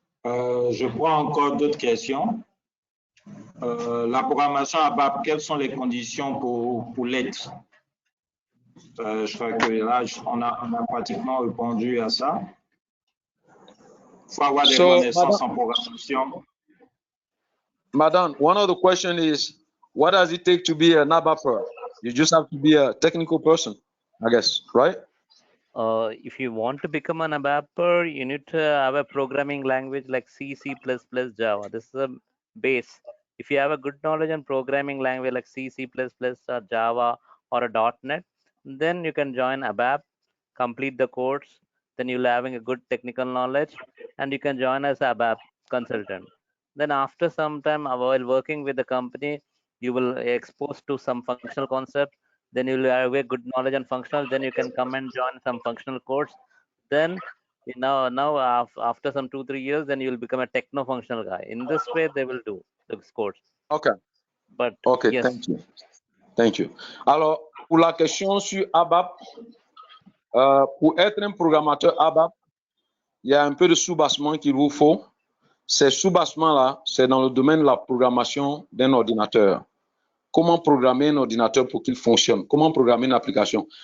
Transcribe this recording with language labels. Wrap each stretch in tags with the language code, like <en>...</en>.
<fr>Je prends encore d'autres questions. La programmation ABAP, quelles sont les conditions pour l'être? Je crois que là, on a pratiquement répondu à ça. Il faut avoir des connaissances en programmation.</fr> <en>Madame, one of the questions is, what does it take to be an ABAPer? You just have to be a technical person, I guess, right? If you want to become an ABAPer, you need to have a programming language like C, C++, Java. This is a base. If you have a good knowledge on programming language like C, C++, or Java, or a .NET, then you can join ABAP, complete the course, then you'll having a good technical knowledge, and you can join as ABAP consultant. Then after some time, while working with the company, you will exposed to some functional concept. Then you'll have a good knowledge on functional. Then you can come and join some functional course. Then after some 2-3 years, then you'll become a techno-functional guy. In this way, they will do this course. OK. But OK, yes. thank you. Thank you.</en> <fr>Alors, pour la question sur ABAP, pour être un programmateur ABAP, il y a un peu de sous-bassement qu'il vous faut. Ces sous-bassements-là, c'est dans le domaine de la programmation d'un ordinateur. Comment programmer un ordinateur pour qu'il fonctionne? Comment programmer une application?</fr>